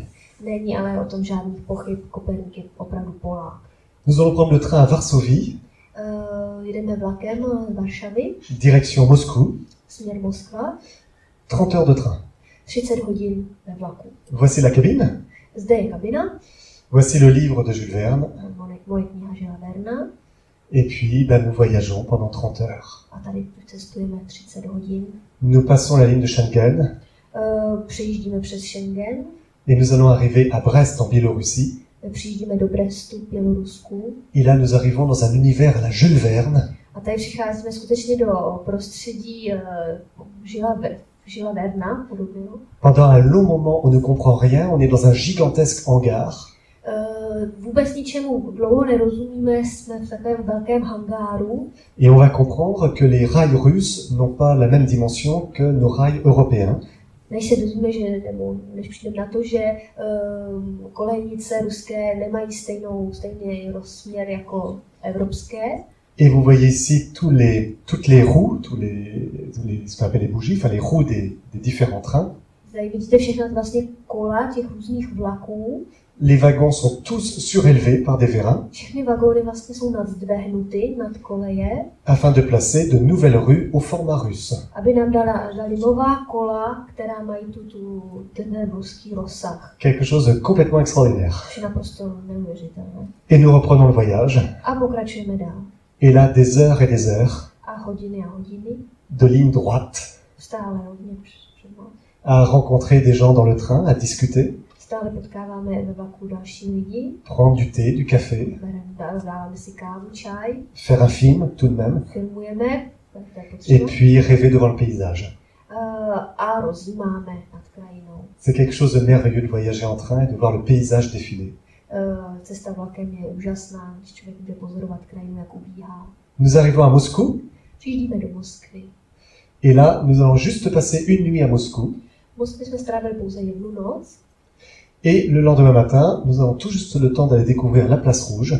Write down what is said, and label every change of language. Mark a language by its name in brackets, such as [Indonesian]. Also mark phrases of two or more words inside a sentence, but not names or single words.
[Czech] Není ale o tom žádných pochyb, Koperník je opravdu Polák. [French] Nous allons prendre le train à Varsovie. [Czech] Jedeme vlakem z Varšavy. [French] Direction Moscou. [Czech] Směr Moskva. [French] 30 heures de train. [Czech] 30 hodin ve vlaku. [French] Voici la cabine. [Czech] Zde je kabina. [French] Voici le livre de Jules Verne. [Czech] Moje kniha Žila Verna. [French] Et puis, nous voyageons pendant 30 heures. [Czech] A tady cestujeme 30 hodin. [French] Nous passons la ligne de Schengen. [Czech] Přejíždíme přes Schengen. [French] Et nous allons arriver à Brest en Biélorussie. [Czech] Přijíždíme do Brestu v Bělorusku. [French] Et là, nous arrivons dans un univers à la Jules Verne. [Czech] A tady přicházíme skutečně do prostředí Žila Verna, podobně. [French] Pendant un long moment, on ne comprend rien, on est dans un gigantesque hangar. [Czech] Vůbec ničemu dlouho nerozumíme, jsme v takovém velkém hangáru. [French] Et on va comprendre que les rails russes n'ont pas la même dimension que nos rails européens. [Czech] Než se dozvíme, než přijdeme na to, že kolejnice ruské nemají stejný rozměr jako evropské. [French] Et vous voyez ici toutes les roues, ce qu'on appelle les bougies, enfin les roues des différents trains. [Czech] Tady vidíte všechny vlastně kola těch různých vlaků. [French] Les wagons sont tous surélevés par des vérins. [Czech] Všechny vagóny vlastně jsou nadzdvehnuty nad koleje. [French] Afin de placer de nouvelles rues au format russe. [Czech] Aby nám dali nová kola, která mají ten ruský rozsah. [French] Quelque chose de complètement extraordinaire. [Czech] Je naprosto neuvěřitelné. [French] Et nous reprenons le voyage. [Czech] A pokračujeme dál. [French] Et là, des heures et des heures. [Czech] A hodiny [French] de ligne droite. [Czech] Stále hodně před námi. [French] À rencontrer des gens dans le train, à discuter. [Czech] Stále potkáváme ve vlaku další lidi. [French] Prendre du thé, du café. [Czech] Dáváme si kávu, čaj. [French] Faire un film, tout de même. [Czech] Filmujeme. [French] Et puis rêver devant le paysage. [Czech] A rozjímáme nad krajinou. [French] C'est quelque chose de merveilleux de voyager en train et de voir le paysage défiler. [Czech] Cesta vlakem je úžasná, když člověk může pozorovat krajinu, jak ubíhá. [French] Nous arrivons à Moscou. [Czech] Přijíždíme do Moskvy. [French] Et là, nous allons juste passer une nuit à Moscou. [Czech] V Moskvě jsme strávili pouze jednu noc. [French] Et le lendemain matin, nous avons tout juste le temps d'aller découvrir la place rouge.